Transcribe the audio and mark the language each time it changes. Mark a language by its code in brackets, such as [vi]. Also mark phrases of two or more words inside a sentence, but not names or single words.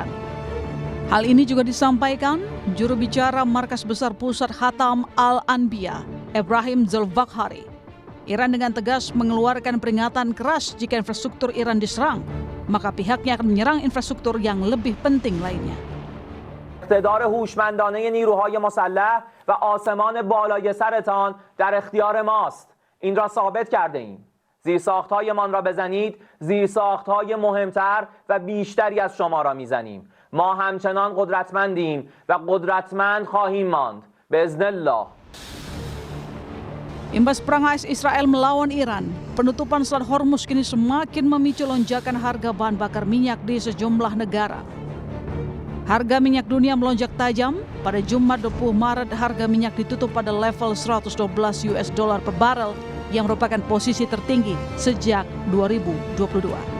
[id] Hal ini juga disampaikan juru bicara Markas Besar Pusat Hatam Al-Anbiya, Ebrahim Zolfaghari. Iran dengan tegas mengeluarkan peringatan keras jika infrastruktur Iran diserang, maka pihaknya akan menyerang infrastruktur yang lebih penting lainnya. [fa] اقتدار هوشمندانه نیروهای مسلح و آسمان بالای سرتان در اختیار ماست. این را ثابت کرده ایم. زیرساخت‌هایمان را بزنید، زیرساخت‌های مهمتر و بیشتری از شما را میزنیم. ما همچنان قدرتمندیم و قدرتمند خواهیم ماند. باذن الله. [id] Imbas perang AS Israel melawan Iran, penutupan Selat Hormuz kini semakin memicu lonjakan harga bahan bakar minyak di sejumlah negara. Harga minyak dunia melonjak tajam. Pada Jumat 20 Maret, harga minyak ditutup pada level 112 [en] US dollar [id] per barel yang merupakan posisi tertinggi sejak 2022.